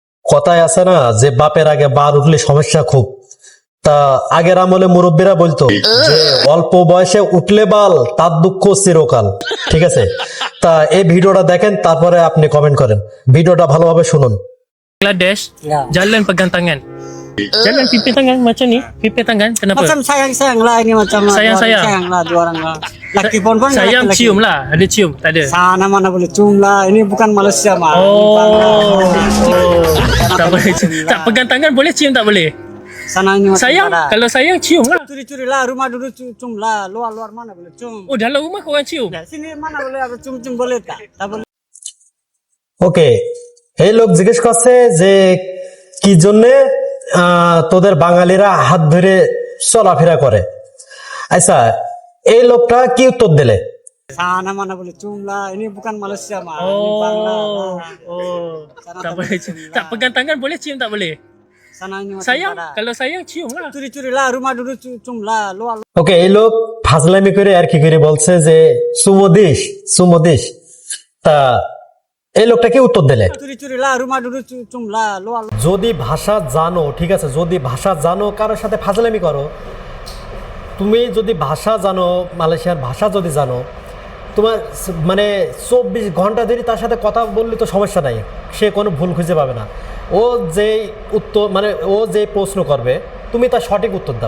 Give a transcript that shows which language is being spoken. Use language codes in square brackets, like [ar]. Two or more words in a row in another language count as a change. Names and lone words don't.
[bn] কথায় আছে না যে বাপের আগে বার উঠলে সমস্যা খুব। তা আগের আমলে মুরব্বীরা বলতো যে অল্প বয়সে উঠলে বাল তার দুঃখ চিরকাল। ঠিক আছে, তা এই ভিডিওটা দেখেন, তারপরে আপনি কমেন্ট করেন। ভিডিওটা ভালোভাবে শুনুন। [ms] Bangladesh, Ya. jalan pegang tangan. Jalan pipi tangan macam ni, pipi tangan. Kenapa? Macam sayang-sayang lah ini macam Sayang-sayang. sayang lah dua orang lah. Laki pun Sayang laki-laki. cium lah, ada cium, tak ada. Sana mana boleh cium lah. Ini bukan Malaysia mah. Ini Oh, Bangla. tak boleh. Tak pegang tangan boleh cium tak boleh. Sana ini macam Sayang, ada. kalau sayang cium lah. Curi-curi lah rumah dulu cium lah. Luar-luar mana boleh cium. Oh, dalam rumah kau orang cium. Ya, sini mana boleh apa cium-cium boleh tak? Tak boleh. [bn] ওকে, এই লোক জিজ্ঞেস করছে যে কি জন্যে তোদের বাঙালিরা হাত ধরে চলাফেরা করে। আচ্ছা, এই লোকটা কি উত্তর দিলে? [ms] Sana mana boleh cium lah. Ini bukan Malaysia mah. Ini Bangla. Oh, Sana tak boleh cium. Tak pegang tangan boleh cium tak boleh. Sana ini macam Sayang, ada. kalau sayang cium lah. Curi-curi lah rumah dulu cium lah. Luar. [bn] ওকে, এই লোক ফাজলামি করে আর কি করে বলছে যে সুমদিস সুমদিস। তা এই লোকটা কি উত্তর দিলে? [ms] Curi-curi lah rumah dulu cium lah. Luar. [bn] যদি ভাষা জানো, ঠিক আছে, যদি ভাষা জানো, কারোর সাথে ফাজলামি করো, তুমি যদি ভাষা জানো, মালয়েশিয়ার ভাষা যদি জানো, তোমার মানে 24 ঘন্টা ধরে তার সাথে কথা বললে তো সমস্যা নাই, সে কোনো ভুল খুঁজে পাবে না। ও যে উত্তর মানে ও যে প্রশ্ন করবে তুমি তার সঠিক উত্তর দাও।